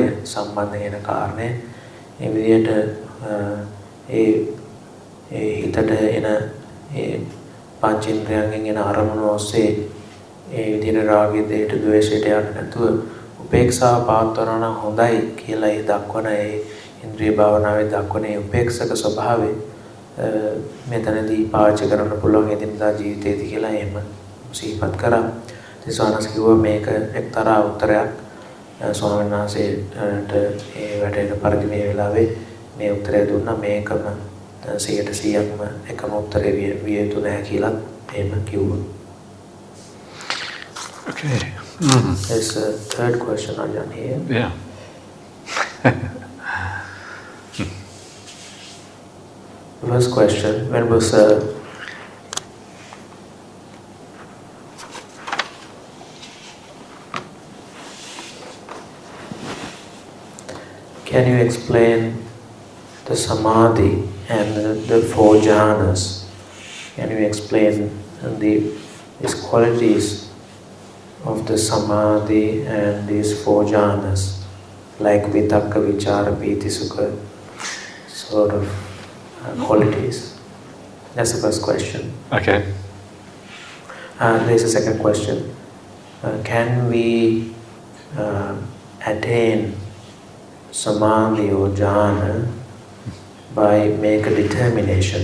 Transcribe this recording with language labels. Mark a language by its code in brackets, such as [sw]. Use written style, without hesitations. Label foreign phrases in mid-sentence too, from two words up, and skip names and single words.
[si] සම්බන්ධ වෙන කාරණේ මේ විදිහට ඒ හිතට එන ඒ පංචේන්ද්‍රයන්ගෙන් එන අරමුණු ඔස්සේ ඒ විදිහට රාගය දෙයට ද්වේෂයට යන්නේ නැතුව උපේක්ෂාව පවත්වනවා නම් හොඳයි කියලා ඒ දක්වන ඒ ඉන්ද්‍රිය භාවනාවේ දක්වන ඒ උපේක්ෂක ස්වභාවය මෙතනදී පාවිච්චි කරන්න පුළුවන් එදිනදා ජීවිතයේදී කියලා එහෙම සිහිපත් කරා. ඉතින් සානස් කිව්වා මේක එක්තරා උත්තරයක් ස්වාමීන් වහන්සේට ඒ වැටෙන පරිදි මේ වෙලාවේ මේ උත්තරය දුන්නා මේකම 100%ක්ම එකම උත්තරේ විය යුතු නැහැ කියලා එහෙම කිව්වා. [en] Okay. There's a third question, Ajahn, here. Yeah. The first question, when was can you explain the samadhi and the four jhanas? Can you explain these qualities of the samadhi and these four jhanas, like [pi] vitakka, vichara, piti, sukha, [en] sort of qualities? That's the first question. Okay. There's a second question. Can we attain samadhi or jhana by make a determination?